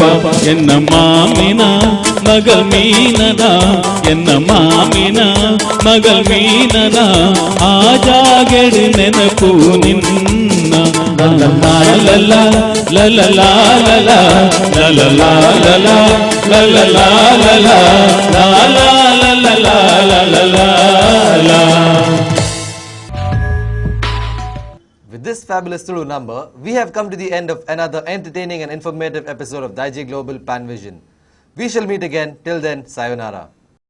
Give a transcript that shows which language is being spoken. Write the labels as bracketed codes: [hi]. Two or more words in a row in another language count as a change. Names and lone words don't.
[tcy] ಎನ್ನ ಮಾಮಿನ ಮಗಲ್ ಮೀನನ, ಎನ್ನ ಮಾಮಿನ ಮಗಲ್ ಮೀನನ, ಆ ಜಾಗೆಡು ನೆನಪು ನಿನ್ನ. ಲಲ ಲಲ ಲಲ ಲಲ ಲಲ ಲಲ ಲಲ. [en] With this fabulous Tulu number, we have come to the end of another entertaining and informative episode of Daiji Global Pan Vision. We shall meet again. Till then, sayonara.